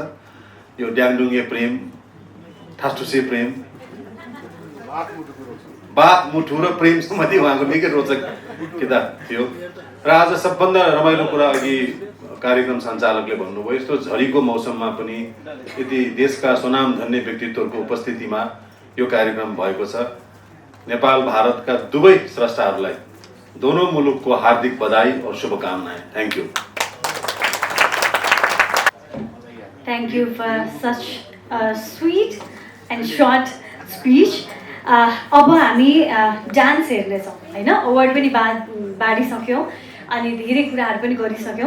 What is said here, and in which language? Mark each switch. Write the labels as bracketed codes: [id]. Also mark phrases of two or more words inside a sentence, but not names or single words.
[ne] यो ड्याङडुङ्गे प्रेम, ठासठुसे प्रेम, बात मुठु र प्रेम सम्बन्धी उहाँको निकै रोचक किताब थियो। र आज सबभन्दा रमाइलो कुरा, अघि कार्यक्रम सञ्चालकले भन्नुभयो, यस्तो झरीको मौसममा पनि यति देशका स्वनामधन्य व्यक्तित्वहरूको उपस्थितिमा यो कार्यक्रम भएको छ। नेपाल भारतका दुवै स्रष्टाहरूलाई [hi] दोनों मुलुक को हार्दिक बधाई और शुभकामनाएं। [en] thank you. Thank you for such a sweet and short speech. [ne] अब हामी डान्स हेर्नेछौँ होइन, अवार्ड पनि बाँडिसक्यौँ अनि धेरै कुराहरू पनि गरिसक्यौँ।